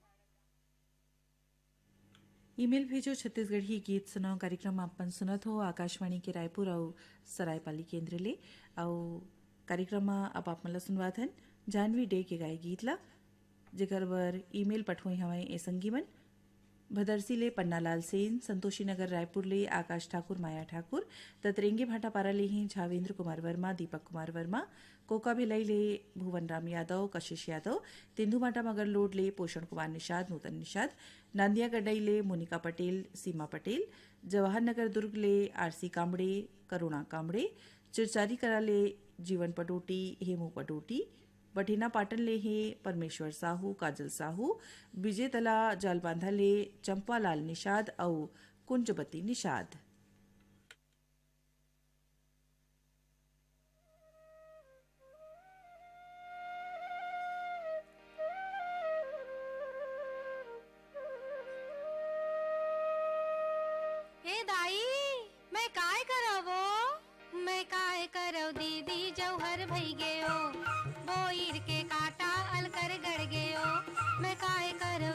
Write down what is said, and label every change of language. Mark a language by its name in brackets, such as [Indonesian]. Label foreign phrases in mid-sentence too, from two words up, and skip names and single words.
[Chhattisgarhi] ईमेल भेजो छत्तीसगढ़ी गीत सुनाओ कार्यक्रम आपन सुनत हो आकाशवाणी के रायपुर और सरायपाली केंद्र ले और कार्यक्रम अब आप मला सुनवात हन जानवी डे के गाय गीत ला जेकर बर ईमेल पठोई हवाई ए संगीमन भदरसी ले पन्नालाल सेन संतोषी नगर रायपुर ले आकाश ठाकुर माया ठाकुर ततरेंगे भाटा पारा ले ही झावेंद्र कुमार वर्मा दीपक कुमार वर्मा कोका भिलाई ले भुवन राम यादव कशिश यादव तेंदु भाटा मगर लोड ले पोषण कुमार निषाद नूतन निषाद नांदिया गड्डई ले मोनिका पटेल सीमा पटेल जवाहर नगर दुर्ग ले आरसी कामड़े करुणा कामड़े चिरचारी करा ले जीवन पटोटी हेमू पटोटी बठेना पाटन ले हे परमेश्वर साहू काजल साहू विजय तला जालबांधा ले चंपालाल निषाद और कुंजबती निषाद ए दाई मैं काय करवो मैं काय करव दीदी जौहर भई गयो बोईर के काटा अलकर गड़ गयो मैं काय करव